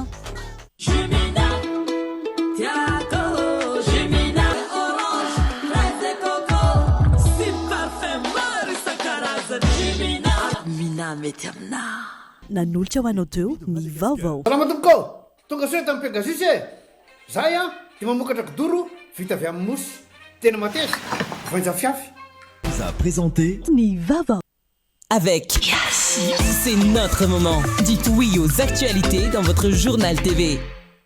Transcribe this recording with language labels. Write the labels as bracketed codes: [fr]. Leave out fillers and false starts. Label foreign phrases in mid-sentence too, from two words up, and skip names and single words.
[fr] Jumina, Tiago, Jumina, orange, fraise et coco, si parfum Marisa Karazan, Jumina, Mina Meterna. [mg] Nanolotra ho anao teo ny vaovao. Salama tompoko, tonga soa tamin'ny Pegasus e. Zahay dia mamokatra kidoro vita avy amin'ny mosy. Tena mateza, voanja fiafy. [fr] Vous a présenté [mg] Ny vaovao. [fr] Avec Yes, c'est notre moment. Dites oui aux actualités dans votre journal TV.